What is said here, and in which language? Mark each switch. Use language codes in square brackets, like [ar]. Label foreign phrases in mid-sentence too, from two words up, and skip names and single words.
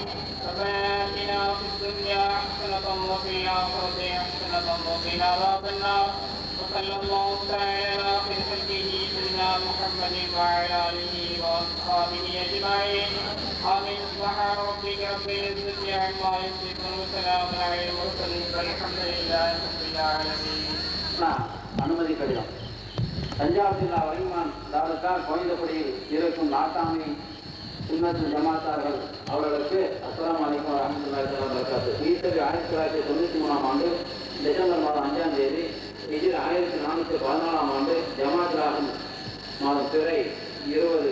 [ar] ربنا اتنا في الدنيا حسنة وفي الاخرة حسنة وقنا عذاب النار. وصلى الله تعالى على خير خلقه سيدنا محمد وعلى اله واصحابه اجمعين. آمين. سبحان ربك رب العزة عما يصفون وسلام على المرسلين والحمد لله رب العالمين. [ta] அனுமதி கடிதம் தஞ்சாவூர் ஜில்லா வலிமான் தாலுகா கோயம்புத்தூரில் இருக்கும் நாட்டாமி சுன்னத்துல் ஜமாத்தார்கள் அவர்களுக்கு [ar] السلام عليكم ورحمة الله تعالى بركاته. [ta] ஈஸ்வரி 1993ஆம் ஆண்டு டிசம்பர் மாதம் 5ஆம் தேதி ஹிஜ்ரி 1414ஆம் ஆண்டு ஜமாத்ராகும் மாதம் பிறை 20